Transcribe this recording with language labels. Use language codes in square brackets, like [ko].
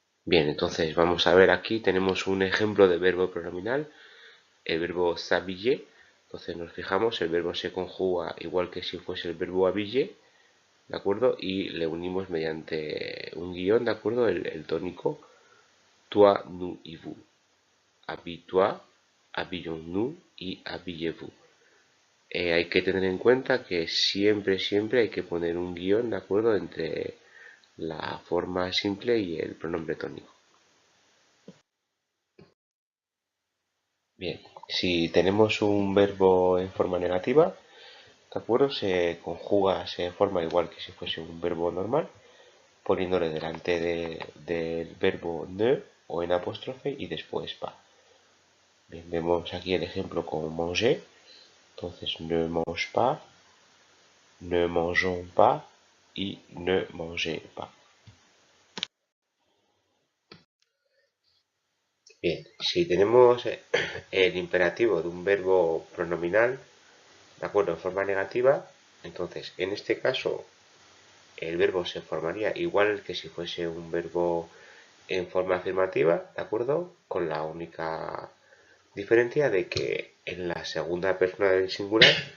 [es] Bien, entonces vamos a ver, aquí tenemos un ejemplo de verbo pronominal, el verbo s'habiller. Entonces nos fijamos, el verbo se conjuga igual que si fuese el verbo habiller, ¿de acuerdo? Y le unimos mediante un guión, ¿de acuerdo? El tónico toi, nous y vous. [fr] Habille-toi, habillons-nous [es] y [fr] habillez-vous. [es] Hay que tener en cuenta que siempre hay que poner un guión, ¿de acuerdo?, entre la forma simple y el pronombre tónico. Bien, si tenemos un verbo en forma negativa, ¿de acuerdo?, se conjuga, se forma igual que si fuese un verbo normal, poniéndole delante del verbo ne o en apóstrofe y después pas. Bien, vemos aquí el ejemplo con manger. [fr] Entonces, ne mange pas, ne mangeons pas y ne mangez pas. [es] Bien, si tenemos el imperativo de un verbo pronominal, de acuerdo, en forma negativa, entonces en este caso el verbo se formaría igual que si fuese un verbo en forma afirmativa, de acuerdo, con la única diferencia de que en la segunda persona del singular